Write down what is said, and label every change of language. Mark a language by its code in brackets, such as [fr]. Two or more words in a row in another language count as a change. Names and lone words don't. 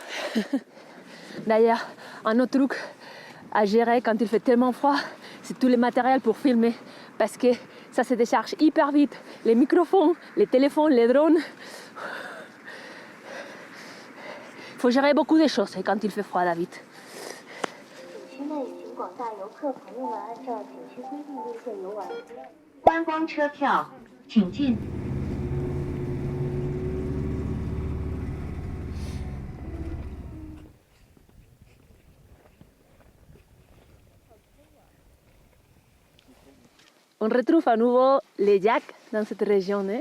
[fr] D'ailleurs, un autre truc à gérer quand il fait tellement froid, c'est tout le matériel pour filmer. Parce que ça se décharge hyper vite. Les microphones, les téléphones, les drones. Il faut gérer beaucoup de choses quand il fait froid, David. [zh] 观光车票，请进。 [fr] On retrouve à nouveau les yaks dans cette région. Hein?